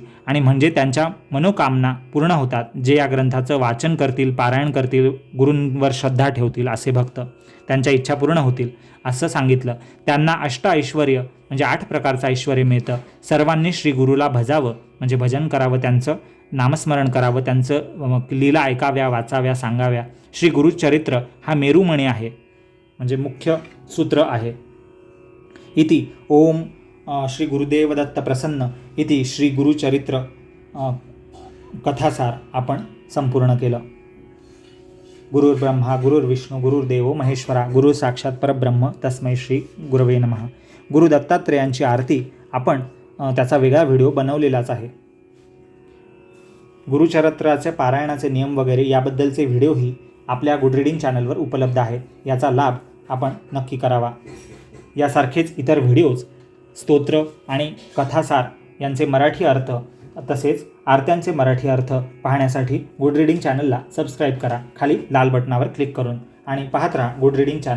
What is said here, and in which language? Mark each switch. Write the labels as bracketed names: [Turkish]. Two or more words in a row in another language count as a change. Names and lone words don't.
[Marathi] आणि म्हणजे त्यांच्या मनोकामना पूर्ण होतात. जे या ग्रंथाचं वाचन करतील, पारायण करतील, गुरूंवर श्रद्धा ठेवतील असे भक्त, त्यांच्या इच्छा पूर्ण होतील असं सांगितलं. त्यांना ऐश्वर्य म्हणजे 8 प्रकारचं ऐश्वर्य मिळतं. सर्वांनी श्री गुरुला भजावं म्हणजे भजन करावं, त्यांचं नामस्मरण करावं, त्यांचं लीला ऐकाव्या, वाचाव्या, सांगाव्या. श्री गुरुचरित्र हा मेरुमणी आहे, म्हणजे मुख्य सूत्र आहे. [Sanskrit] इति ओम श्री गुरुदेव दत्त प्रसन्न इति श्री गुरुचरित्र कथासार [Marathi] आपण संपूर्ण केलं. [Sanskrit] गुरुर्ब्रह्मा गुरुर्विष्णू गुरुर्देव महेश्वरा गुरु साक्षात परब्रह्म तस्मै श्री गुरवे नमः. [Marathi] गुरु दत्तात्रेयांची आरती आपण त्याचा वेगळा व्हिडिओ बनवलेलाच आहे. गुरुचरित्राचे पारायणाचे नियम वगैरे याबद्दलचे व्हिडिओही आपल्या गुड रीडिंग चॅनलवर उपलब्ध आहेत. याचा लाभ आपण नक्की करावा. यासारखेच इतर व्हिडिओज, स्तोत्र आणि कथासार यांचे मराठी अर्थ तसेच आरत्यांचे मराठी अर्थ पाहण्यासाठी गुड रीडिंग चॅनलला सबस्क्राईब करा खाली लाल बटनावर क्लिक करून, आणि पाहत राहा गुड रीडिंग चॅनल.